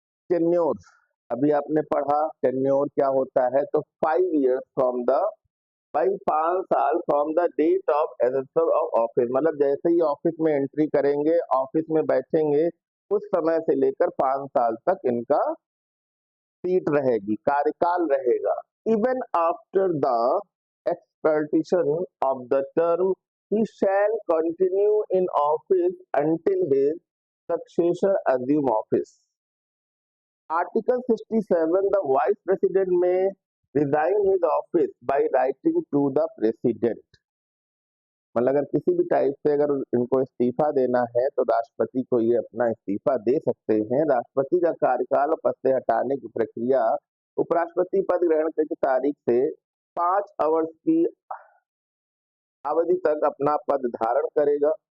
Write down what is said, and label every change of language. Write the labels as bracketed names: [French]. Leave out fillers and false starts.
[Hindi] Tenure, अभी आपने पढ़ा टेन्योर क्या होता है, तो 5 years [English] from the, भाई 5 साल from the date of assessor of office, [Hindi] मतलब जैसे ही ऑफिस में एंट्री करेंगे, ऑफिस में बैठेंगे, उस समय से लेकर 5 साल तक इनका सीट रहेगी, कार्यकाल रहेगा। [English] Even after the expiration of the term, he shall continue in office until his successor assume office। Article 67, the vice president may resign his office by writing to the president। [Hindi] मतलब अगर किसी भी type से अगर इनको इस्तीफा देना है तो राष्ट्रपति को ये अपना इस्तीफा दे सकते हैं। राष्ट्रपति का कार्यकाल और पद से हटाने की प्रक्रिया उपराष्ट्रपति पद ग्रहण की तारीख से 5 आवर्स की अवधि तक अपना पद धारण करेगा।